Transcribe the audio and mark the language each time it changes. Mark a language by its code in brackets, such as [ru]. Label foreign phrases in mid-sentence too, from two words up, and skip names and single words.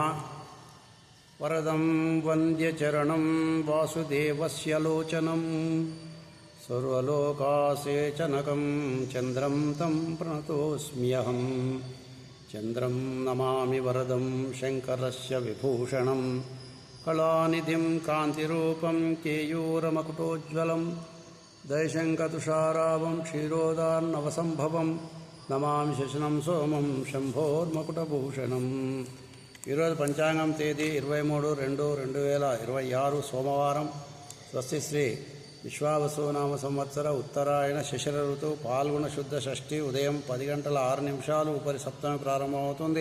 [sa] वरदं वन्द्यचरणं वासुदेवस्य लोचनं सर्वलोकासेचनकं चन्द्रं तं प्रणतोऽस्म्यहं। चन्द्रं नमामि वरदं शङ्करस्य विभूषणं कलानिधिं कान्तिरूपं केयूरमकुटोज्ज्वलं दयशङ्खतुषारावं क्षीरोदार्णवसम्भवं నమామి శశనం సోమం శంభోర్మకుటభూషణం. [te] ఈరోజు పంచాంగం తేదీ 23/2/2026 సోమవారం. స్వస్తి శ్రీ విశ్వావసునామ సంవత్సర ఉత్తరాయణ శిశిర ఋతువు పాల్గొన శుద్ధ షష్ఠి ఉదయం 10:06 ఉపరి సప్తమి ప్రారంభమవుతుంది.